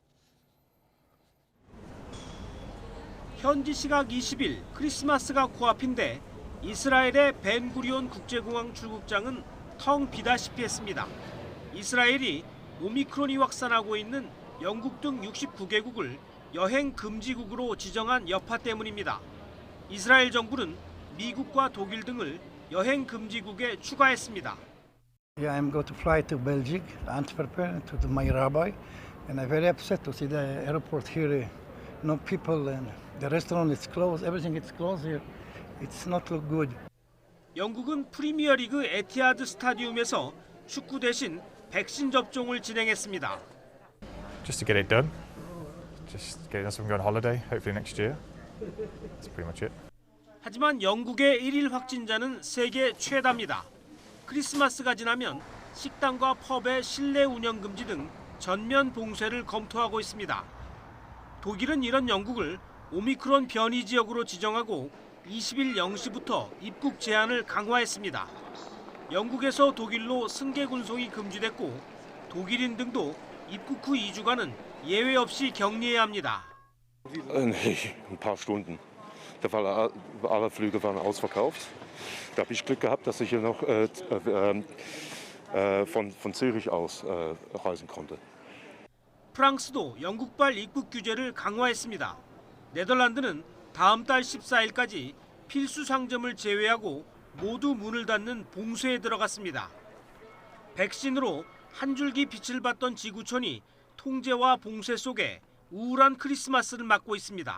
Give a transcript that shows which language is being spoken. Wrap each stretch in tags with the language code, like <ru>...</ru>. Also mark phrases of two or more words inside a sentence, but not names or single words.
<ko>현지 시각 20일 크리스마스가 코앞인데 이스라엘의 벤구리온 국제공항 출국장은 텅 비다시피 했습니다. 이스라엘이 오미크론이 확산하고 있는 영국 등 69개국을 여행 금지국으로 지정한 여파 때문입니다. 이스라엘 정부는 미국과 독일 등을 여행 금지국에 추가했습니다.</ko> <en>Yeah, I'm going to fly to Belgium, Antwerp, to my rabbi, and I'm very upset to see the airport here. No people and the restaurant is closed. Everything is closed here. It's not look good.</en> <ko>영국은 프리미어리그 에티하드 스타디움에서 축구 대신 백신 접종을 진행했습니다.</ko> <en>Just to get it done. Just get us going on holiday. Hopefully next year. That's pretty much it.</en> <ko>하지만 영국의 1일 확진자는 세계 최다입니다. 크리스마스가 지나면 식당과 펍의 실내 운영 금지 등 전면 봉쇄를 검토하고 있습니다. 독일은 이런 영국을 오미크론 변이 지역으로 지정하고 20일 0시부터 입국 제한을 강화했습니다. 영국에서 독일로 승객 운송이 금지됐고 독일인 등도 입국 후 2주간은 예외 없이 격리해야 합니다.</ko> <de>Nee, ein paar Stunden. Alle Flüge waren ausverkauft. Da habe ich Glück gehabt, dass ich hier noch von Zürich aus reisen konnte.</de> <ko>프랑스도 영국발 입국 규제를 강화했습니다. 네덜란드는 다음 달 14일까지 필수 상점을 제외하고 모두 문을 닫는 봉쇄에 들어갔습니다. 백신으로 한 줄기 빛을 봤던 지구촌이 통제와 봉쇄 속에 우울한 크리스마스를 맞고 있습니다.</ko>